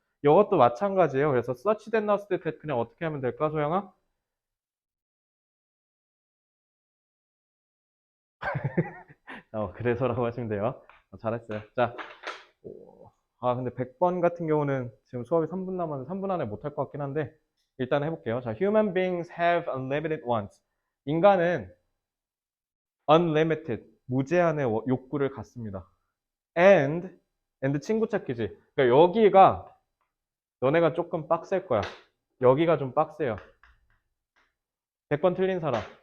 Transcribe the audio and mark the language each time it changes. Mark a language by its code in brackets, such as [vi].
[ko] 이것도 마찬가지예요. 그래서 서치댓 나왔을 때 그냥 어떻게 하면 될까, 소영아? 그래서라고 하시면 돼요. 잘했어요. 자, 근데 100번 같은 경우는 지금 수업이 3분 남았는데 3분 안에 못할 것 같긴 한데 일단 해볼게요. [en] 자, human beings have unlimited wants. [ko] 인간은 unlimited, 무제한의 욕구를 갖습니다. and 친구 찾기지. 그러니까 여기가 너네가 조금 빡셀 거야. 여기가 좀 빡세요. 100번 틀린 사람.